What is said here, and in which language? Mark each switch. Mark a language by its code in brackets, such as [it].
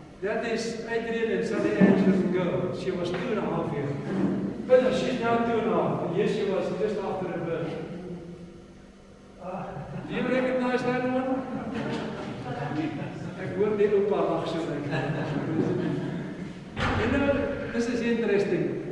[en] That is Adrian and Sally Angela's girl. She was 2.5 years. But she's now 2.5. Yes, she was just after her birth. Do you recognize that one? [af] Ek hoor die opa lag so lekker. [en] You know, this is interesting.